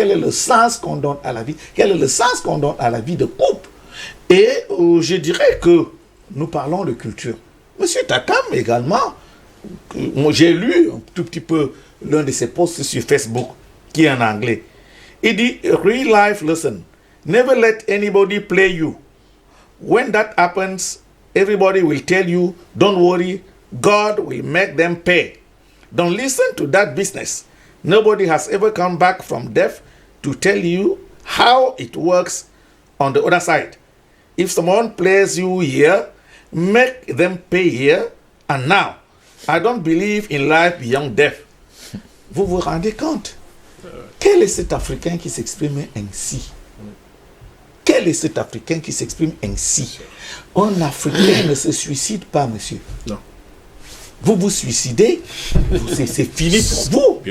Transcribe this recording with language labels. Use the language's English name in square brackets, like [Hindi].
[French] Quel est le sens qu'on donne à la vie? Quel est le sens qu'on donne à la vie de couple? Et je dirais que nous parlons de culture. Monsieur Takam également, j'ai lu un tout petit peu l'un de ses posts sur Facebook, qui est en anglais. Il dit, [English] real life lesson. Never let anybody play you. When that happens, everybody will tell you, don't worry, God will make them pay. Don't listen to that business. Nobody has ever come back from death to tell you how it works on the other side. If someone plays you here, make them pay here and now. I don't believe in life beyond death. [French] Vous vous rendez compte? Quel est cet Africain qui s'exprime ainsi? Quel est cet Africain qui s'exprime ainsi? Un Africain ne se suicide pas, monsieur. Non. Vous vous suicidez, c'est fini pour vous.